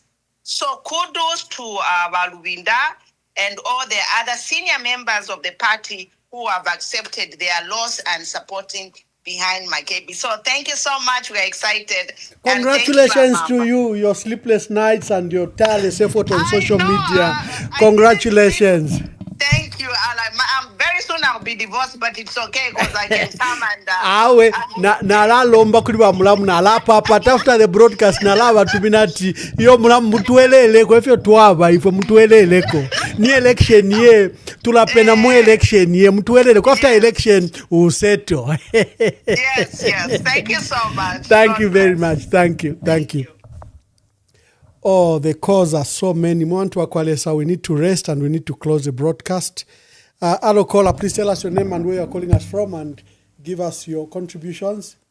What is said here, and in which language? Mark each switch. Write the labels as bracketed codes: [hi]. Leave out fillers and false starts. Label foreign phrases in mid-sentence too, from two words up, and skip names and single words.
[en] So kudos to Balubinda and all the other senior members of the party who have accepted their loss and supporting behind Makebi. So thank you so much. We are excited. Congratulations to you, your sleepless nights and your tireless effort on social media. Congratulations. Thank you, Alan. Very soon I'll be divorced, but it's okay because I can come and... [bem] awe nalomba kuli wa mulamu nalapa apa tafuta [en] the broadcast [bem] nalaba tuminati yo mulamu mutueleleko efyo twaba ifo mutueleleko ni election ye tulapena mu election ye mutueleleko [en] after election [bem] useto. [en] Yes, thank you so much. Thank you very much. Thank you. Oh, the calls are so many. Mwantu Akwalesa, we need to rest and we need to close the broadcast. Hello, caller, please tell us your name and where you're calling us from and give us your contributions.